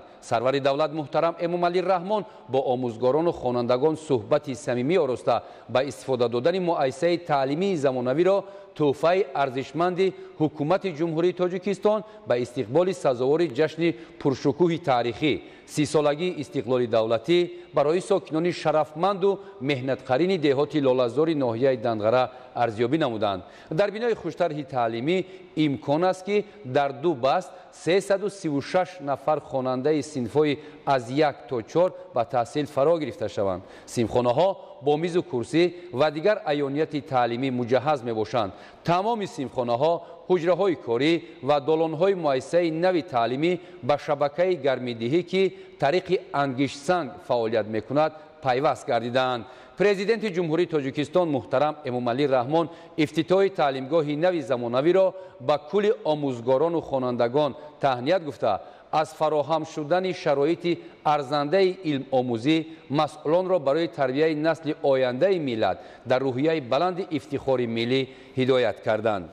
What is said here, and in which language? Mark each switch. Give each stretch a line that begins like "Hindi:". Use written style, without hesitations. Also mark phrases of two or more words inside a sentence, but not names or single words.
Tajik: сарвари давлат муҳтарам Эмомалӣ Раҳмон бо омӯзгорону хонандагон суҳбати самимӣ ороста ба истифода додани муассисаи таълимии замонавиро тӯҳфаи арзишманди ҳукумати ҷумҳурии Тоҷикистон ба истиқболи сазовори ҷашни пуршукӯҳи таърихӣ 30-солагии истиқлоли давлатӣ барои сокинони шарафманду меҳнатқарини деҳоти Лолазори ноҳияи Данғара арзёбӣ намуданд. дар бинои хуштарҳи таълимӣ имкон аст ки дар 2 баст 336 нафар хонандаи синфҳои аз 1 то 4 ба таҳсил фаро гирифта шаванд.
Persian: синфхонаҳо با میز و کرسی و دیگر عیانیت تعلیمی مجهز میباشند. تمام صنفخانه‌ها، حجره‌های کاری و دالان‌های مؤسسه نوی تعلیمی به شبکه گرمیدهی که طریق انگشت‌سنگ فعالیت میکند پیوست گردیدند. پرزیدنت جمهوری تاجیکستان محترم امامعلی رحمان افتتاح تعلیمگاه نوی زمانوی را به کل آموزگاران و خوانندگان تهنیت گفته از فراهم شدن شرایط ارزنده علم آموزی مسئولان را برای تربیت نسل آینده ملت در روحیه بلند افتخار ملی هدایت کردند.